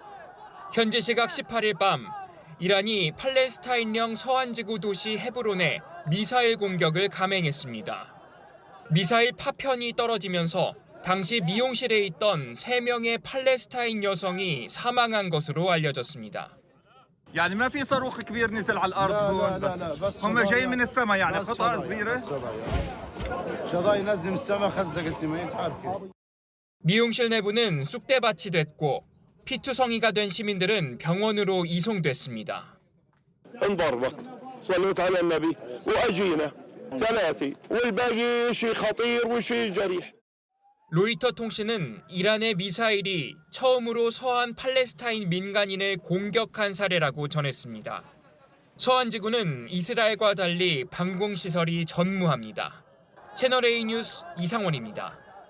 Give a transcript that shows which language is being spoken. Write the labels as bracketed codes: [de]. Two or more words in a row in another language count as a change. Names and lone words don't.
[ko] 현지 시각 18일 밤, 이란이 팔레스타인령 서안지구 도시 헤브론에 미사일 공격을 감행했습니다. 미사일 파편이 떨어지면서 당시 미용실에 있던 3명의 팔레스타인 여성이 사망한 것으로 알려졌습니다. [ar] يعني ما في صاروخ كبير نزل على الارض هون بس هم جاي من السماء يعني قطعه صغيره شظايا نازله من السماء خزقت ما تعرف. [ko] 미용실 내부는 쑥대밭이 됐고 피투성이가 된 시민들은 병원으로 이송됐습니다. [ar] انضربت صليت على النبي واجينا ثلاثه والباقي شيء خطير وشيء جريح. [ko] 로이터 통신은 이란의 미사일이 처음으로 서한 팔레스타인 민간인을 공격한 사례라고 전했습니다. 서한 지구는 이스라엘과 달리 방공시설이 전무합니다. 채널A 뉴스 이상원입니다.